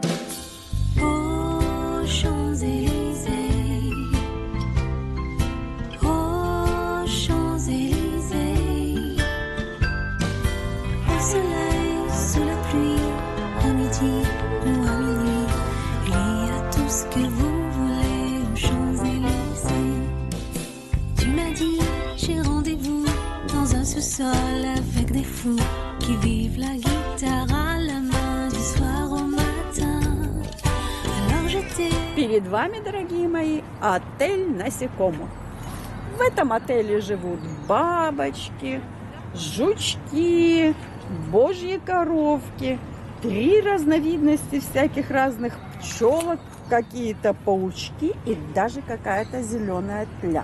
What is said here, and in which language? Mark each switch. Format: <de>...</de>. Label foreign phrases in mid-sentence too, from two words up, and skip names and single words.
<fr>Aux Champs-Élysées, aux Champs-Élysées, au soleil, sous la pluie, à midi ou à minuit, il y a tout ce que vous voulez aux Champs-Élysées. Tu m'as dit, j'ai rendez-vous dans un sous-sol avec des fous qui vivent la guitare à la main du soir au matin. Alors j'étais...</fr> <ru>Перед вами, дорогие мои, отель «Насекомо». В этом отеле живут бабочки, жучки, божьи коровки, 3 разновидности всяких разных пчелок, какие-то паучки и даже какая-то зеленая тля.</ru>